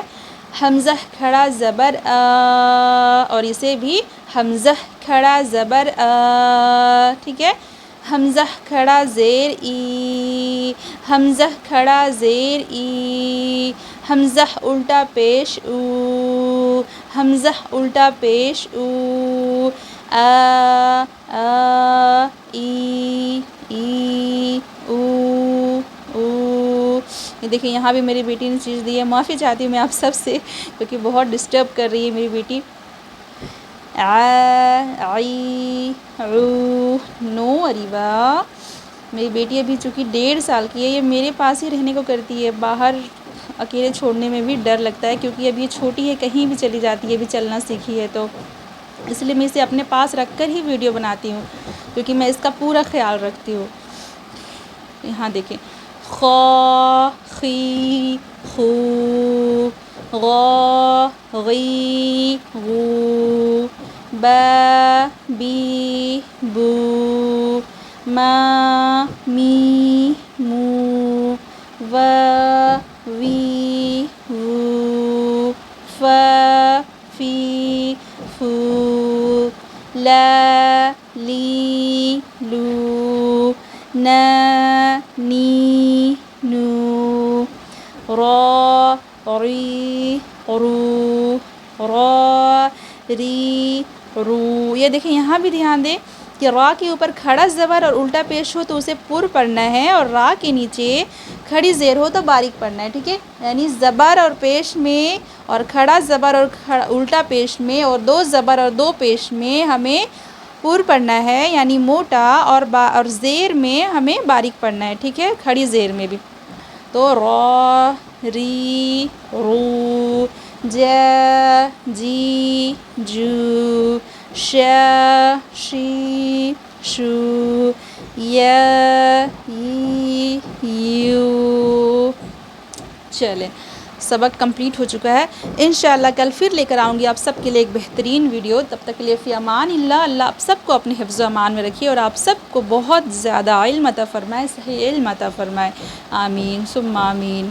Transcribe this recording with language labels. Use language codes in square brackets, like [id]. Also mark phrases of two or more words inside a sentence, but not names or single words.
[ur] حمزہ کھڑا زبر آ، اور اسے بھی حمزہ کھڑا زبر آ، ٹھیک ہے؟ حمزہ کھڑا زیر ای، حمزہ کھڑا زیر ای، حمزہ الٹا پیش او، حمزہ الٹا پیش او، آ، آ، ای، ای، او، او۔ یہ دیکھیں یہاں بھی میری بیٹی نے چیز دی ہے، معافی چاہتی ہوں میں آپ سب سے کیونکہ بہت ڈسٹرب کر رہی ہے میری بیٹی۔ آ، عی، عو، نو اریبا۔ میری بیٹی ابھی چونکہ 1.5 سال کی ہے، یہ میرے پاس ہی رہنے کو کرتی ہے، باہر اکیلے چھوڑنے میں بھی ڈر لگتا ہے کیونکہ اب یہ چھوٹی ہے، کہیں بھی چلی جاتی ہے، ابھی چلنا سیکھی ہے تو اس لیے میں اسے اپنے پاس رکھ کر ہی ویڈیو بناتی ہوں کیونکہ میں اس کا پورا خیال رکھتی ہوں۔ یہاں دیکھیں خا، خی، خو، غا، غی، غو، با، بی، بو، ما، می، مو، وا، وی، وو، فا، فی، فو، لا، لی، لو، نا، نی، را ری رو را ری رو. یہ دیکھیں یہاں بھی دھیان دیں کہ را کے اوپر کھڑا زبر اور الٹا پیش ہو تو اسے پر پڑھنا ہے، اور را کے نیچے کھڑی زیر ہو تو باریک پڑھنا ہے. ٹھیک ہے، یعنی زبر اور پیش میں اور کھڑا زبر اور الٹا پیش میں اور دو زبر اور دو پیش میں ہمیں پر پڑھنا ہے، یعنی موٹا، اور زیر میں ہمیں باریک پڑھنا ہے. ٹھیک ہے، کھڑی زیر میں بھی. تو را ری رو جا جی جو شا شی شو یا ی یو. چلیں، سبق کمپلیٹ ہو چکا ہے. انشاءاللہ کل پھر لے کر آؤں گی آپ سب کے لیے ایک بہترین ویڈیو. تب تک کے لیے [ar] فی امان اللہ. [ur] اللہ آپ سب کو اپنے حفظ و امان میں رکھیے اور آپ سب کو بہت زیادہ علم عطا فرمائے، صحیح علم عطا فرمائے. [ar] آمین ثم آمین.